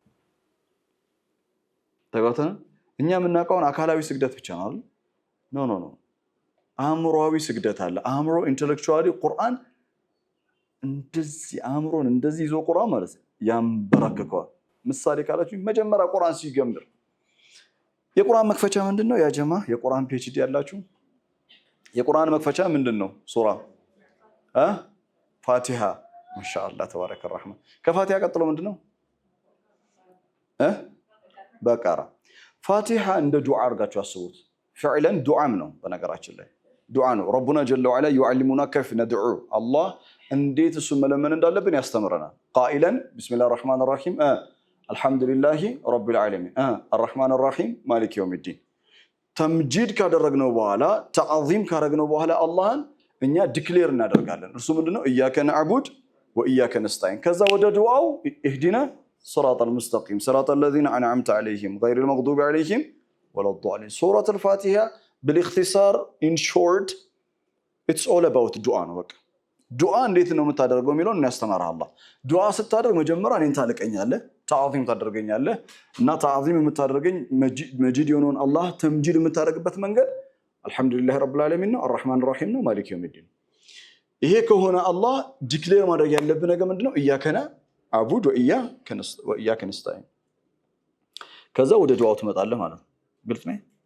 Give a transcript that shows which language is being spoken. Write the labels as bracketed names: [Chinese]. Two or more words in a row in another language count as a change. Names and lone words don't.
[Amharic] ተጋተነ እኛ የምናውቀውን አካላዊ ስግደት ብቻ ነው ኖ አእምሮአዊ ስግደት አለ አእምሮ ኢንተሌክቹዋሊ ቁርአን እንደዚህ አእምሮን እንደዚህ ይዞ ቁርአን ማለት ያንበረከከዋል ምሳሌ ካላችሁ መጀመሪያ ቁርአን ሲጀምር የቁርአን መክፈቻ ምንድነው ያ ጀማ የቁርአን ፒኤችዲ ያላችሁ የቁርአን መክፈቻ ምንድነው ሱራ ፋቲሃ [Arabic] ما شاء الله تبارك الرحمن [Amharic] ከፋቲሃ ቀጥሎ ምንድነው በቀራ ፋቲሃ እንደ ዱዓ አድርጋችሁ አስቡት فعلا ዱዓም ነው በነገራችን ላይ ዱዓ ነው [Arabic] ربنا جل وعلا يعلمنا كيف ندعو الله [Amharic] እንዴት እሱ መለመን እንዳለብን ያስተምረናል [Arabic] قائلا بسم الله الرحمن الرحيم الحمد لله رب العالمين الرحمن الرحيم مالك يوم الدين [Amharic] ተምጂድ ካደረግነው በኋላ ተዓዚም ካደረግነው በኋላ አላህን እኛ ዲክሌር እናደርጋለን እርሱ ምንድነው [Arabic] إياك نعبد وإياك نستعين [Amharic] ከዛ ወደ ዱዓው [Arabic] اهدنا صراط المستقيم صراط الذين أنعمت عليهم غير المغضوب عليهم ولا الضالين سورة الفاتحة بالاختصار [English] in short it's all about [Arabic] دعاء [Amharic] ነው በቃ ዱዓ እንዴት ነው የምታደርገው የሚለውን እናስተምራለን አላህ ዱዓ ስታደርግ መጀመሪያ እኔን ታልቀኛለህ ተዓዚም ታደርገኛለህ እና ተዓዚም የምታደርገኝ መጂድ የሆነውን አላህ ተምጂድ የምታደርግበት መንገድ [Arabic] الحمد لله رب العالمين [Amharic] ነው [Arabic] الرحمن الرحيم [Amharic] ነው [Arabic] مالك يوم الدين [Amharic] ይሄ ከሆነ አላህ ዲክሌር ማድረግ ያለብን ነገር ምንድነው [Arabic] إياك نعبد وإياك نستعين [Amharic] ከዛ ወደ ዱዓው ትመጣለህ ማለት ነው ግልጽ ነው